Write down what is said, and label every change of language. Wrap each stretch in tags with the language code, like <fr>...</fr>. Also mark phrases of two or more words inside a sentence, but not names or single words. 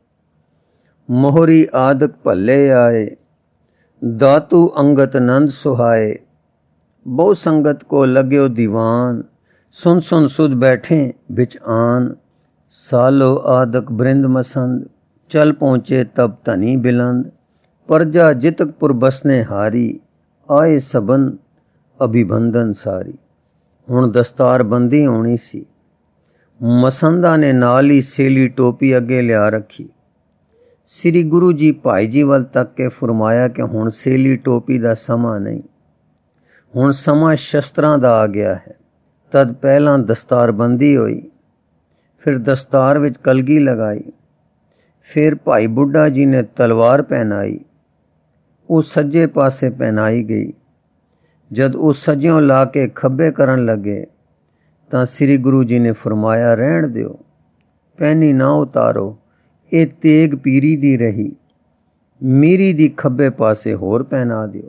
<pa>ਮੋਹਰੀ ਆਦਿਕ ਭੱਲੇ ਆਏ, ਦਾਤੂ ਅੰਗਤ ਨੰਦ ਸੁਹਾਏ। ਬਹੁ ਸੰਗਤ ਕੋ ਲਗਿਓ ਦੀਵਾਨ, ਸੁਨ ਸੁਨ ਸੁਧ ਬੈਠੇ ਵਿੱਚ ਆਨ। ਸਾਲੋ ਆਦਿਕ ਬ੍ਰਿੰਦ ਮਸੰਦ, ਚਲ ਪਹੁੰਚੇ ਤਬ ਧਨੀ ਬਿਲੰਦ।</pa> <hi>प्रजा जितकपुर बसने हारी, आए सबन अभिबंधन सारी।</hi> <pa>ਹੁਣ ਦਸਤਾਰ ਬੰਦੀ ਹੋਣੀ ਸੀ। ਮਸੰਦਾਂ ਨੇ ਨਾਲ ਹੀ ਸੇਲੀ ਟੋਪੀ ਅੱਗੇ ਲਿਆ ਰੱਖੀ। ਸ੍ਰੀ ਗੁਰੂ ਜੀ ਭਾਈ ਜੀ ਵੱਲ ਤੱਕ ਕੇ ਫਰਮਾਇਆ ਕਿ ਹੁਣ ਸੇਲੀ ਟੋਪੀ ਦਾ ਸਮਾਂ ਨਹੀਂ, ਹੁਣ ਸਮਾਂ ਸ਼ਸਤ੍ਰਾਂ ਦਾ ਆ ਗਿਆ ਹੈ। ਤਦ ਪਹਿਲਾਂ ਦਸਤਾਰ ਬੰਦੀ ਹੋਈ, ਫਿਰ ਦਸਤਾਰ ਵਿੱਚ ਕਲਗੀ ਲਗਾਈ। ਫਿਰ ਭਾਈ ਬੁੱਢਾ ਜੀ ਨੇ ਤਲਵਾਰ ਪਹਿਨਾਈ, ਉਹ ਸੱਜੇ ਪਾਸੇ ਪਹਿਨਾਈ ਗਈ। ਜਦ ਉਹ ਸੱਜਿਓਂ ਲਾ ਕੇ ਖੱਬੇ ਕਰਨ ਲੱਗੇ ਤਾਂ ਸ੍ਰੀ ਗੁਰੂ ਜੀ ਨੇ ਫਰਮਾਇਆ, ਰਹਿਣ ਦਿਓ, ਪਹਿਨੀ ਨਾ ਉਤਾਰੋ, ਇਹ ਤੇਗ ਪੀਰੀ ਦੀ ਰਹੀ। ਮੀਰੀ ਦੀ ਖੱਬੇ ਪਾਸੇ ਹੋਰ ਪਹਿਨਾ ਦਿਓ।</pa>